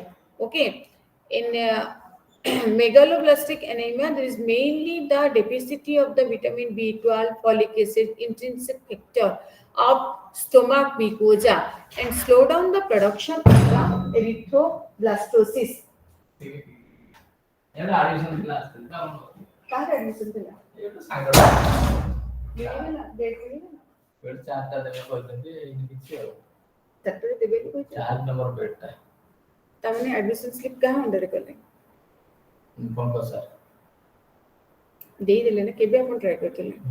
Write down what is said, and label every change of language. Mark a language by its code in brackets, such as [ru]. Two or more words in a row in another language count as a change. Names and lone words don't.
[en] Okay, in megaloblastic anemia, there is mainly the deficiency of the vitamin B12, folic acid, intrinsic factor of stomach mucosa, and slow down the production of the erythroblastosis. [or] କାହାର admission ଥିଲା? ଦେଇଦେଲା, date ଦେଇଦେଲା? ଚାରିଟାରେ ଦେବେ ବୋଲି କହିଥିଲେ। ତାମାନେ [en] admission slip [or] କାହା ଅଣ୍ଡରରେ କଲେ? ଦେଇଦେଲେ ନା, କେବେ ଆପଣ ଟ୍ରାଏ କରିଥିଲେ?